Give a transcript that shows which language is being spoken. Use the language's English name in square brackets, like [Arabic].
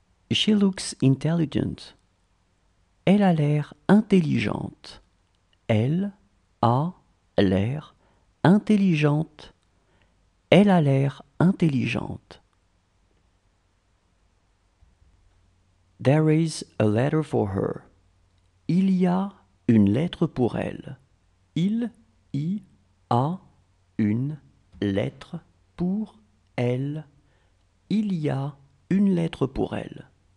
[English] She looks intelligent. [French] Elle a l'air intelligente. Elle a l'air intelligente. Elle a l'air intelligente. [English] There is a letter for her. [French] Il y a une lettre pour elle. Il y a une lettre pour elle. Il y a une lettre pour elle.